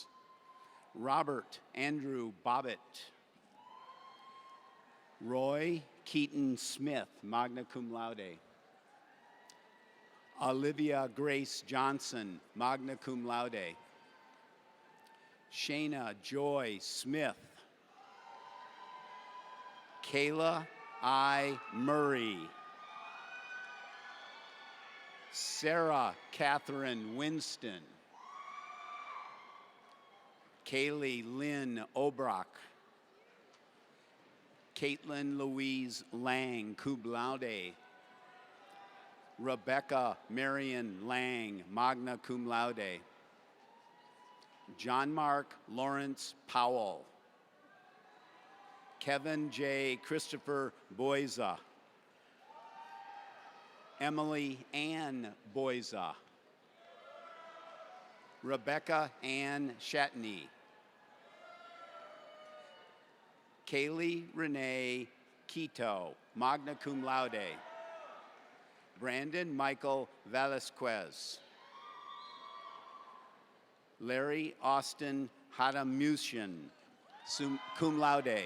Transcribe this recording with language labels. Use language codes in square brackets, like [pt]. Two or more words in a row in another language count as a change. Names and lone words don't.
[en] Robert Andrew Bobbitt. Roy Keaton Smith, [la] magna cum laude. [en] Olivia Grace Johnson, [la] magna cum laude. [en] Shayna Joy Smith. Kayla I. Murray. Sarah Catherine Winston. Kaylee Lynn Obrock. Caitlin Louise Lang, [la] cum laude. [en] Rebecca Marion Lang, [la] magna cum laude. [en] John Mark Lawrence Powell. Kevin J. Christopher Boyza. Emily Ann Boyza. Rebecca Ann Shatney. Kaylee Renee Quito, [la] magna cum laude. [en] Brandon Michael Velasquez. Larry Austin Hadamushian, [la] cum laude.